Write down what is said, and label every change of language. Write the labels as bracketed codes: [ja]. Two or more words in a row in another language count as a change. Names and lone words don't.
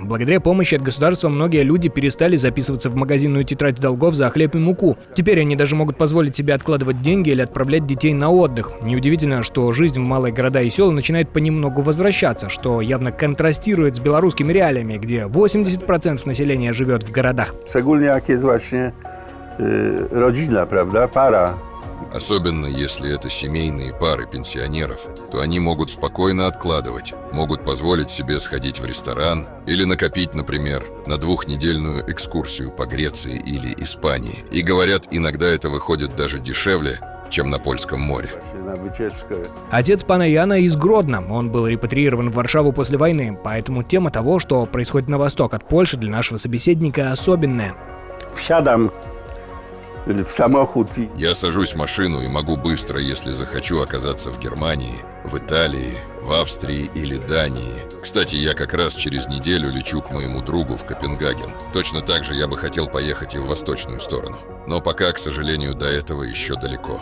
[ru] Благодаря помощи от государства многие люди перестали записываться в магазинную тетрадь долгов за хлеб и муку. Теперь они даже могут позволить себе откладывать деньги или отправлять детей на отдых. Неудивительно, что жизнь в малые города и села начинает понемногу возвращаться, что явно контрастирует с белорусскими реалиями, где 80% населения живет в городах. [pl] Szczególnie jak jest właśnie rodzina, prawda, para. [ru] Особенно если это семейные пары пенсионеров, то они могут спокойно откладывать, могут позволить себе сходить в ресторан или накопить, например, на двухнедельную экскурсию по Греции или Испании. И говорят, иногда это выходит даже дешевле, чем на Польском море. Отец пана Яна из Гродно. Он был репатриирован в Варшаву после войны, поэтому тема того, что происходит на восток от Польши, для нашего собеседника особенная. [pl] Wsiadam w samochód. [ru] Я сажусь в машину и могу быстро, если захочу, оказаться в Германии, в Италии, в Австрии или Дании. Кстати, я как раз через неделю лечу к моему другу в Копенгаген. Точно так же я бы хотел поехать и в восточную сторону. Но пока, к сожалению, до этого еще далеко.